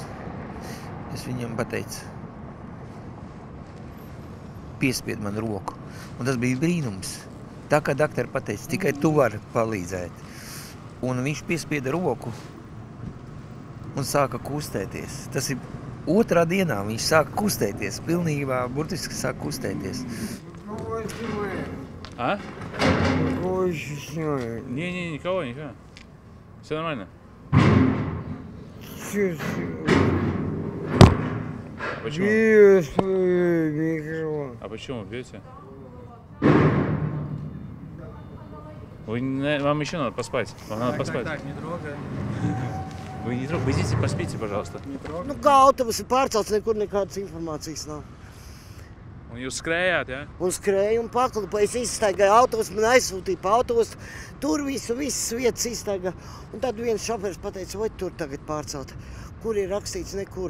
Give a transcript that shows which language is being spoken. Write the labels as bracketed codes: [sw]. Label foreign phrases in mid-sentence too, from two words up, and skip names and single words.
[lv] Es viņam pateicu, piespied man roku. Un tas bija brīnums. Tā kā doktori pateica, tikai tu vari palīdzēt. Un viņš piespieda roku un sāka kustēties. Tas ir otrā dienā, viņš sāka kustēties. Pilnībā, burtiski sāka kustēties. [ru] А? Кого стесняет? Не, никого. Все нормально. Почему? Бью свой микрофон. А почему бьете? Вам еще надо поспать. Вам надо поспать. Так, не трогай. Вы не трогайте. Вы здесь поспите, пожалуйста. [lv] Nu, kā autobusi pārcelts, nekur nekādas informācijas nav. Un jūs skrējāt, ja? Un skrēju un paklupa. Es izstaigāju autobusu, man aizsūtīja pa autobusu. Tur visas vietas izstaigā. Un tad viens šoferis pateica, vai tur tagad pārcelt. Kur ir rakstīts, nekur.